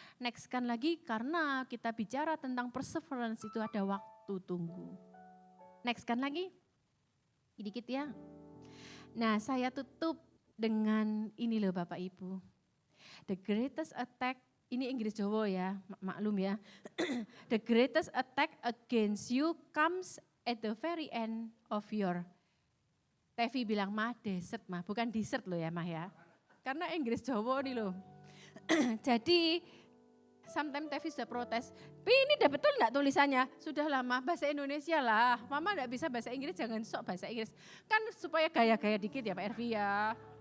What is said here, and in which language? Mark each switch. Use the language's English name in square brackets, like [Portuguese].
[Indonesian] Next kan lagi karena kita bicara tentang perseverance itu ada waktu tunggu. Next kan lagi, dikit ya. Nah saya tutup dengan ini loh Bapak Ibu. [English] The greatest attack, [Indonesian] ini Inggris Jawa ya, maklum ya. [English] The greatest attack against you comes at the very end of your. [Indonesian] Tevi bilang mah dessert mah, bukan dessert loh ya mah ya. Karena Inggris Jawa nih loh. Jadi sometimes Tevi sudah protes. Ini udah betul enggak tulisannya? Sudah lama bahasa Indonesia lah. Mama enggak bisa bahasa Inggris, jangan sok bahasa Inggris. Kan supaya gaya-gaya dikit ya Pak Ervi ya.